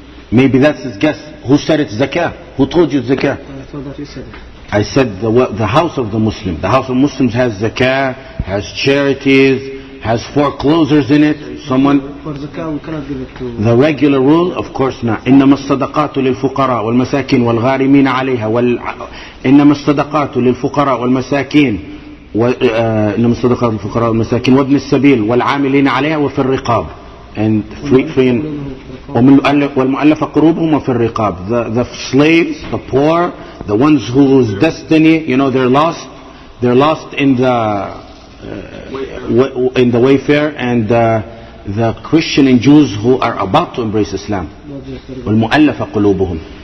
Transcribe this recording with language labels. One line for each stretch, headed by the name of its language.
English: Maybe that's his guess. Who said it's zakah? Who told you it's zakah? I thought that you said it. I said the house of the Muslim. The house of Muslims has zakah, has charities, has foreclosures in it. Someone. For zakah, we cannot give it to. The regular rule, of course not.
Arabic: إنما الصدقات للفقراء والمساكين والغارمين عليها إنما الصدقات للفقراء والمساكين إنما الصدقات للفقراء والمساكين وابن السبيل والعاملين عليها وفي الرقاب.
English: And free
Arabic: والمؤلفة قلوبهم وفي الرقاب.
English: The slaves, the poor, the ones whose destiny, they're lost in the wayfare, and the Christian and Jews who are about to embrace Islam.
Arabic: والمؤلفة قلوبهم.